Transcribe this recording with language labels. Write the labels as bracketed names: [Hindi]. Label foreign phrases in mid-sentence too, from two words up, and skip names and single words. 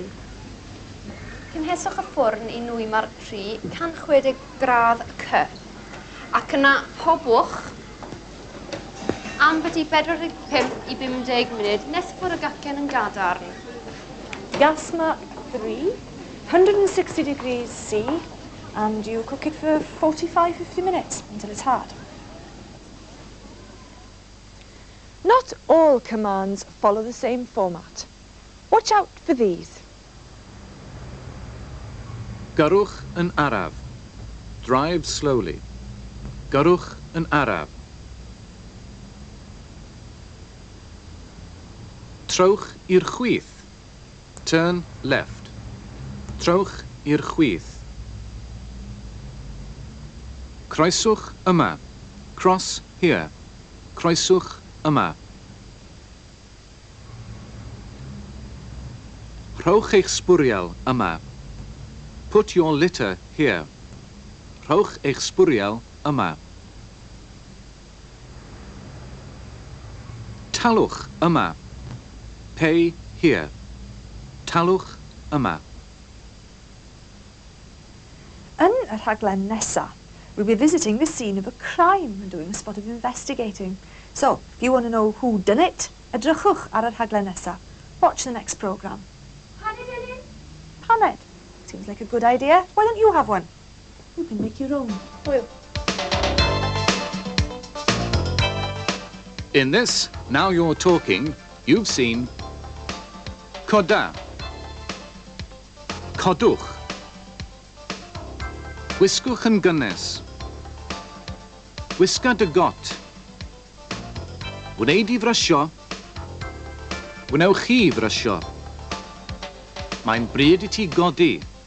[Welsh] Cynheswch y ffwrn i nwyma'r 160 gradd C. Ac yna hobwch am byti 45 i 50 munud nes fod y gacen yn gadarn. [English] Gasma 3, 160 degrees C, and you cook it for 45-50 minutes until it's hard. Not all commands follow the same format. Watch out for these. [Welsh] Gyrwch yn araf. [English] Drive slowly. [Welsh] Gyrwch yn araf. Trowch i'r chwith. [English] Turn left. [Welsh] Trowch i'r chwith. Croeswch yma. [English] Cross here. [Welsh] Croeswch yma. Rhowch eich sbwriel yma. [English] Put your litter here. [Welsh] Rhowch eich sbwriel yma. Talwch yma. [English] Pay here. [Welsh] Talwch yma. Yn y rhaglen nesa, [English] we'll be visiting the scene of a crime and doing a spot of investigating. So, if you want to know who done it, [Welsh] edrychwch ar y rhaglen nesa. [English] Watch the next programme. [Welsh] Paned, Elin? Paned. [English] Seems like a good idea. Why don't you have one? You can make your own. Hwyl. In this, now you're talking, you've seen [Welsh] coda, codwch, Gwisgwch yn gynnes. Gwisga dy got. Wneud i frysio. Wnewch chi frysio. Mae'n bryd i ti godi.